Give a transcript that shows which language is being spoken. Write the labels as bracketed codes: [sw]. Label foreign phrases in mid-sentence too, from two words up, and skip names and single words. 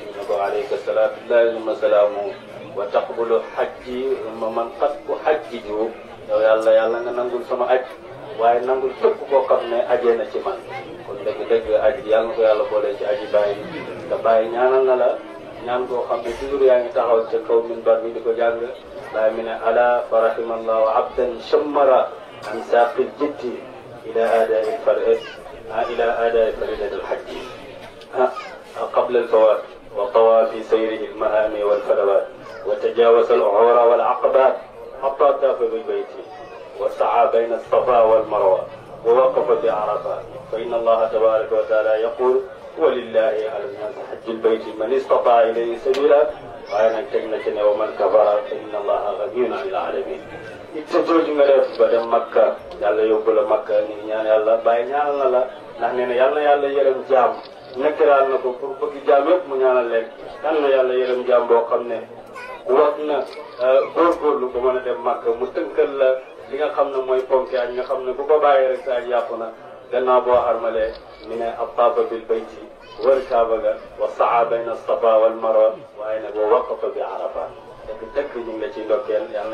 [wo] bi ne ko [ar] عليك صلاة الله و سلام و تقبل [wo] hajji man qad ku hajji jiw yow yàlla nga nangul sama aj waaye nangul képp koo xam ne ajee na ci man kon dëgg aj yàlla na ko yàlla boole ci aji bàyyi te bàyyi ñaanal na la ñaan koo xam ne toujours yaa ngi taxaw ca kaw minbar bi di ko jàng bàyyi mi ne [ar] ألا فرحم الله عبدا شمر عن ساق الجد إلى أداء فريضة الحج قبل الفوات وطوى في سيره المهامه والفلوات وتجاوز العور والعقبات حتى طاف بالبيت وسعى بين الصفا والمروه ووقف بعرفه فان الله تبارك وتعالى يقول ولله على الناس حج البيت من استطاع اليه سبيلا وانا تجنتنا ومن كفر فان الله غني عن العالمين [wo] ittejooju nga def ba dem Makka yàlla yóbbu la Makka ñu ñaan yàlla bàyyi ñaanal na la ndax nee na yàlla yërëm jaam nekkiraal na ko pour bëgg jaam yëpp mu ñaanal leen yàlla yërëm jaam boo xam ne wax na góorgóorlu ba mën a dem Makka mu tënkal la li nga xam ne mooy ponk ak nga xam ne bu ko bàyyee rek saa yàqu na gannaaw boo armalee mi ne [ar] طاف بالبيت [wo] wër kaaba ga [ar] وسعى بين الصفا والمروة [wo] waaye nag [ar] ووقف بعرفة [wo] dëgg ñu ngi la ciy ndokkeel yal na